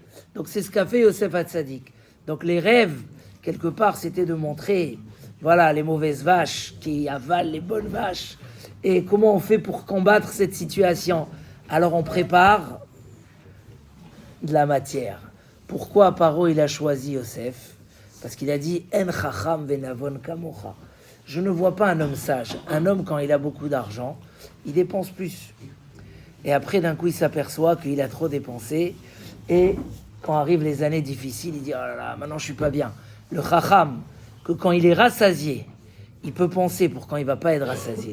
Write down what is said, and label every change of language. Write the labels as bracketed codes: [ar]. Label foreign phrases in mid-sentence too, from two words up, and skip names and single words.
[fr] Donc c'est ce qu'a fait Yosef Hatzadik. Donc les rêves, quelque part, c'était de montrer, voilà, les mauvaises vaches qui avalent les bonnes vaches. Et comment on fait pour combattre cette situation? Alors on prépare de la matière. Pourquoi Paro il a choisi Yosef? Parce qu'il a dit [he] אין חכם ונבון כמוך. [fr] Je ne vois pas un homme sage. Un homme, quand il a beaucoup d'argent, il dépense plus. Et après, d'un coup, il s'aperçoit qu'il a trop dépensé. Et quand arrivent les années difficiles, il dit oh là là, maintenant je suis pas bien. Le chacham, que quand il est rassasié, il peut penser pour quand il va pas être rassasié.